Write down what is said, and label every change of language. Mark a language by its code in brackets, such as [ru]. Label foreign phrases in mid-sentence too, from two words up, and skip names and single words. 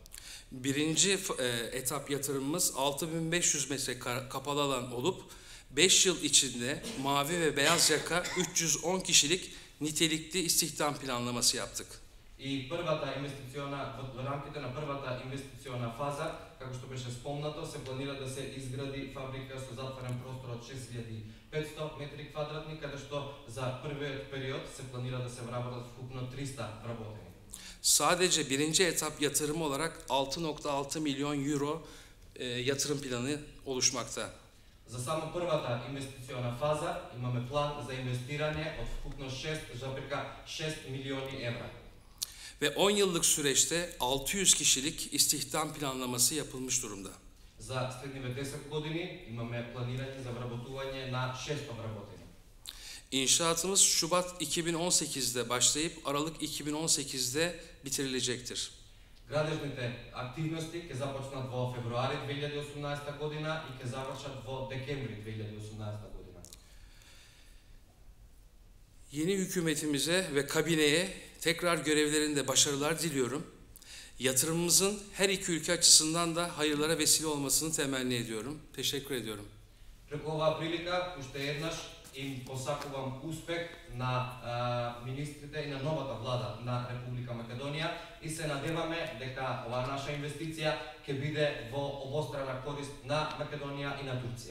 [tr] Birinci etap yatırımımız 6500 metre kapalı alan olup 5 yıl içinde mavi ve beyaz yaka 310 kişilik nitelikli istihdam planlaması yaptık. [mk] И првата инвестициона во рамките на првата инвестициона фаза, како што беше спомнато, се планира да се изгради фабрика со затворен простор од 6500 метри квадратни, каде што за првиот период се планира да се вработат вкупно 300 вработени. [tr] Sadece birinci etap yatırımı olarak 6.6 milyon euro yatırım planı oluşmakta. [mk] За само првата инвестициона фаза имаме план за инвестирање од вкупно 6,6 милиони евра. [tr] Ve 10 yıllık süreçte 600 kişilik istihdam planlaması yapılmış durumda. [mk] За следниве 10 години имаме планирање за вработување на 600 вработени. [tr] İnşaatımız Şubat 2018'de başlayıp Aralık 2018'de bitirilecektir. [mk] Градежните активности ќе започнат во февруари 2018 година и ќе завршат во декември 2018 година. [tr] Yeni hükümetimize ve kabineye tekrar görevlerinde başarılar diliyorum. Yatırımımızın her iki ülke açısından da hayırlara vesile olmasını temenni ediyorum. Teşekkür ediyorum. [mk] Преку оваа прилика, уште еднаш им посакувам успех на министрите и на новата влада на Република Македонија и се надеваме дека оваа наша инвестиција ќе биде во обострана корист на Македонија и на Турција.